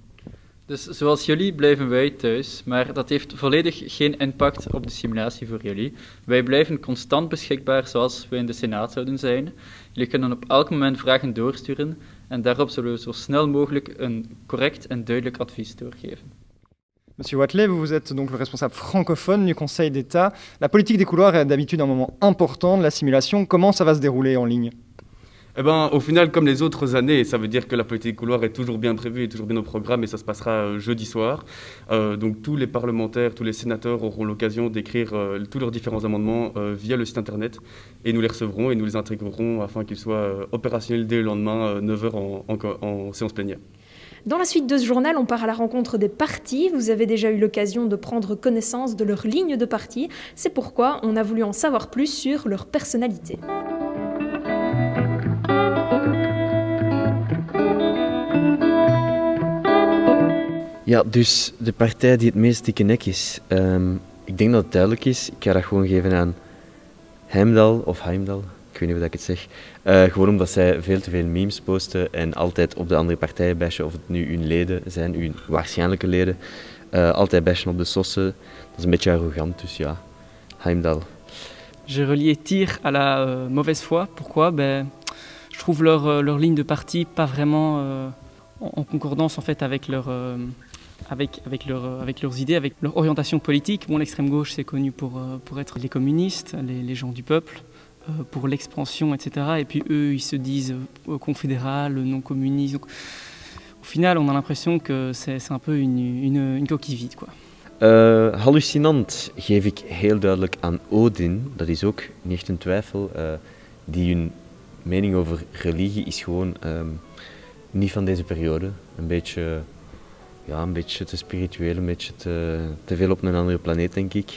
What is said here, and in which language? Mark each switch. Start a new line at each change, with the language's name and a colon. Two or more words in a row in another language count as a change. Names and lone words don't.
Dutch: Dus zoals jullie blijven wij thuis, maar dat heeft volledig geen impact op de simulatie voor jullie. Wij blijven constant beschikbaar zoals we in de Senaat zouden zijn. Jullie kunnen op elk moment vragen doorsturen en daarop zullen we zo snel mogelijk een correct en duidelijk advies doorgeven.
French: Monsieur Wathelet, vous êtes donc le responsable francophone du Conseil d'État. La politique des couloirs est d'habitude un moment important de la simulation. Comment ça va se dérouler en ligne? Eh ben, au final, comme les autres années, ça veut dire que la politique couloir est toujours bien prévue, est toujours bien au programme et ça se passera jeudi soir. Donc tous les parlementaires, tous les sénateurs auront l'occasion d'écrire tous leurs différents amendements via le site internet et nous les recevrons et nous les intégrerons afin qu'ils soient opérationnels dès le lendemain, 9h en séance plénière. Dans la suite de ce journal, on part à la rencontre des partis. Vous avez déjà eu l'occasion de prendre connaissance de leurs lignes de parti. C'est pourquoi on a voulu en savoir plus sur leur personnalité.
Dutch: Ja, dus de partij die het meest dikke nek is. Ik denk dat het duidelijk is. Ik ga dat gewoon geven aan Heimdal, of Heimdal, ik weet niet hoe ik het zeg. Gewoon omdat zij veel te veel memes posten en altijd op de andere partijen bashen, of het nu hun leden zijn, hun waarschijnlijke leden. Altijd bashen op de sossen. Dat is een beetje arrogant, dus ja, Heimdal.
French: J'ai relié tir à la mauvaise foi. Pourquoi? Je trouve leur ligne de parti pas vraiment en concordance en fait avec leurs idées, avec leur orientation politique. Bon, l'extrême gauche c'est connu pour être les communistes, les gens du peuple, pour l'expansion, etc. Et puis eux ils se disent confédéral, non communistes. Donc, au final on a l'impression que c'est un peu une coquille vide, quoi.
Dutch: Hallucinant geef ik heel duidelijk aan Odin, dat is ook niet echt een twijfel. Die hun mening over religie is gewoon niet van deze periode. Een beetje te spiritueel, een beetje te veel op een andere planeet, denk ik.